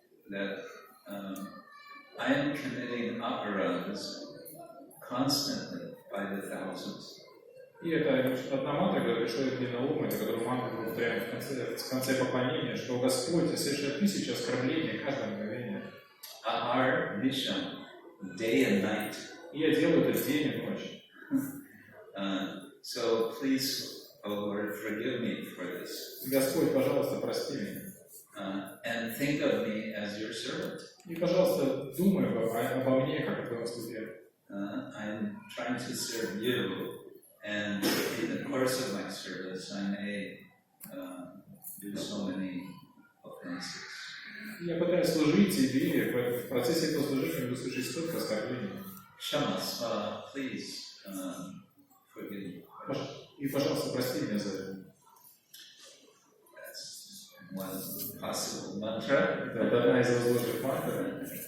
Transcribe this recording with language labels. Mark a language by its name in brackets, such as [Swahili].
[English] That I am committing aparadas constantly by the thousands. [Russian] И это одна мантра, которая приходит мне на ум, это которую мантру повторяем в конце поклонения, что Господь совершает 1000 оскорблений каждое мгновение. [Sanskrit] Ahar Nisham, [English] day and night. [Russian] И я делаю это день и ночь. [English] So please, O Lord, forgive me for this. [Russian] Господь, пожалуйста, прости меня. [English] And think of me as your servant. [Russian] И, пожалуйста, думай обо мне, как о твоем слуге. [English] I'm trying to serve you, and in the course of my service, I may do so many offenses. [Russian] Я пытаюсь служить тебе, и в процессе этого служения буду слышать столько оскорблений. [English] Shamasva, please forgive me. [Russian] И, пожалуйста, прости меня за это. [English] That's one possible mantra. [Russian] Это одна из возможных мантр.